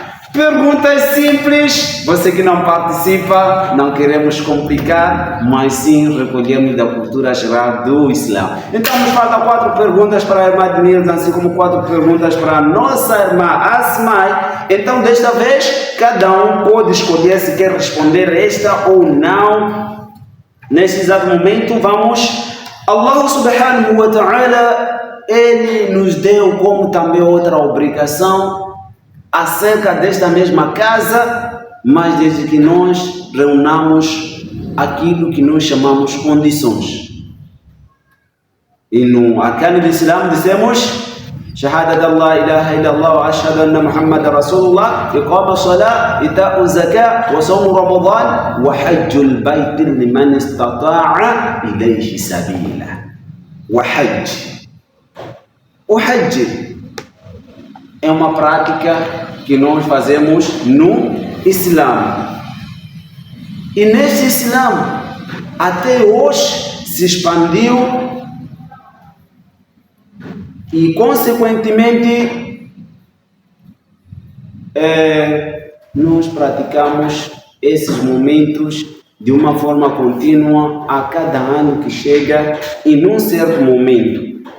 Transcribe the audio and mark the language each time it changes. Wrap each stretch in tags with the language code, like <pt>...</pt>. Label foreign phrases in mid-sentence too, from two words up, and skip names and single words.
<pt>Perguntas simples, você que não participa, não queremos complicar, mas sim recolhemos da cultura geral do Islã. Então nos faltam 4 perguntas para a irmã Ednilza, assim como 4 perguntas para a nossa irmã Asma. Então, desta vez, cada um pode escolher se quer responder esta ou não. Nesse exato momento, vamos.</pt> <ar>الله سبحانه وتعالى,</ar> <pt>Ele nos deu como também outra obrigação acerca desta mesma casa, mas desde que nós reunamos aquilo que nós chamamos condições. E no arcano do Islã dizemos</pt> <ar>شهادة الله إله إلا الله وأشهد أن محمد رسول الله إقام الصلاة إيتاء الزكاة وصوم رمضان وحج البيت لمن استطاع إليه سبيلا.</ar> <pt>وحج é uma prática que nós fazemos no Islã. E neste Islã, até hoje, se expandiu e, consequentemente, nós praticamos esses momentos de uma forma contínua a cada ano que chega e num certo momento.</pt>